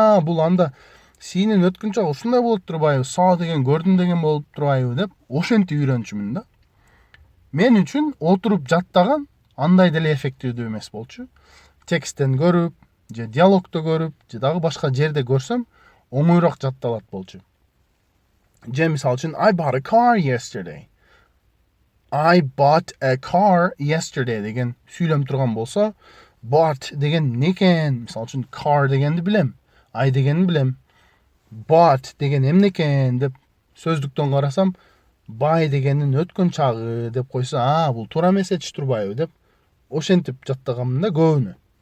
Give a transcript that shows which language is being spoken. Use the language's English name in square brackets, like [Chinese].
[Kyrgyz] Бул анда see'нин өткөн чагы ушундай болуп турбайбы, saw деген көрдүм деген болуп турбайбы деп ошентип үйрөнчүмүн да. Мен үчүн отуруп жаттаган андай деле эффективдүү эмес болчу. Тексттен көрүп, же диалогту көрүп, же дагы башка жерде көрсөм, оңойрок жатталат болчу. Же мисал үчүн [English] I bought a car yesterday. I bought a car yesterday [Kyrgyz] деген сүйлөм турган болсо, bought деген не экен? Мисал үчүн car дегенди билем. I дегенди билем. Bought деген эмне экен деп сөздүктөн карасам, buy дегенин өткөн чагы деп койсо, бул туура эмес этиш турбайбы деп ошентип жаттаганмын да көбүнө.